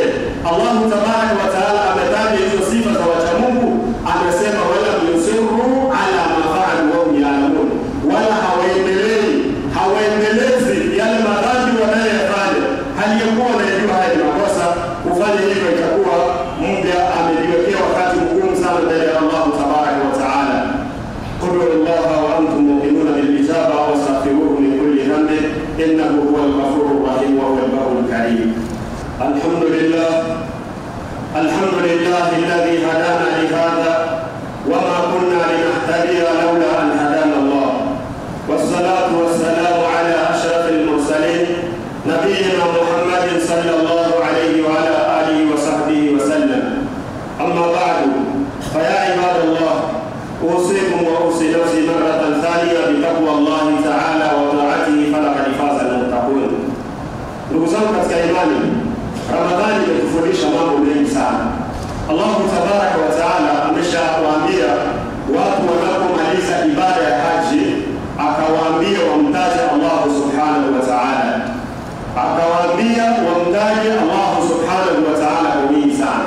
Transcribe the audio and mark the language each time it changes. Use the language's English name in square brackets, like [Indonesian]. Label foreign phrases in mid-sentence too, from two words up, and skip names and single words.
[Arabic] الله تبارك وتعالى [Swahili] ametaja hizo sifa za wacha Mungu, amesema [Arabic] ولا يصروا على ما فعلوا وهم يعلمون, [Swahili] wala hawaendelezi yale madhambi wanayofanya haliyokuwa wanajua haya ni makosa. Kufanya hivyo itakuwa mja amejiwekea wakati mgumu sana mbele ya [Arabic] الله تبارك وتعالى. قل هو الله وأنتم مؤمنون بالإجابة واستغفروه من كل ذنب إنه هو الغفور الرحيم وهو البر الكريم. الحمد لله الذي هدانا لهذا وما كنا لنهتدي لولا أن هدانا الله. والصلاة والسلام على أشرف المرسلين نبينا محمد صلى الله عليه وعلى آله وصحبه وسلم. أما بعد فيا عباد الله أوصيكم وأوصي نفسي مرة ثانية بتقوى الله تعالى وطاعته فلقد فاز المتقون. [Swahili] Ndugu zangu katika imani, Ramadhani imetufundisha mambo mengi sana. [Arabic] الله تبارك وتعالى [Swahili] ameshawaambia watu wanapomaliza ibada ya haji, akawaambia wamtaje [Arabic] الله سبحانه وتعالى, [Swahili] akawaambia wamtaje [Arabic] الله سبحانه وتعالى [Swahili] kwa wingi sana.